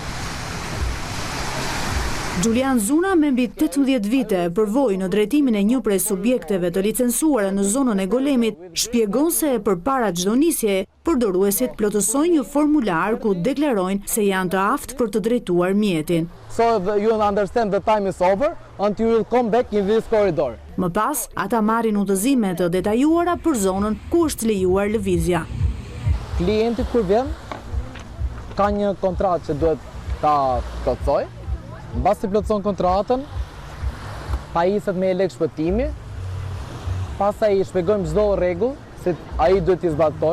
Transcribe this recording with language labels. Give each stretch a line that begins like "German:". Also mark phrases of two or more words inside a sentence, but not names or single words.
Albanian: Julian Zuna, me mbi 18 vite, përvoj në drejtimin e një prej subjekteve të licencuara në zonën e Golemit, shpjegon se përpara çdo nisje, përdoruesit plotësojnë një formular ku deklarojnë se janë të aftë për të drejtuar mjetin.
English: So you understand the time is over until you will come back in this corridor.
Albanian: Më pas, ata marrin udhëzime të detajuara për zonën ku është lejuar lëvizja. Klienti kur vjen ka një kontratë që duhet ta plotësoj. Mbas të plotëson kontratën, pajiset me lek shpëtimi, pastaj i shpjegojmë çdo rregull se ai duhet t'i zbatoj.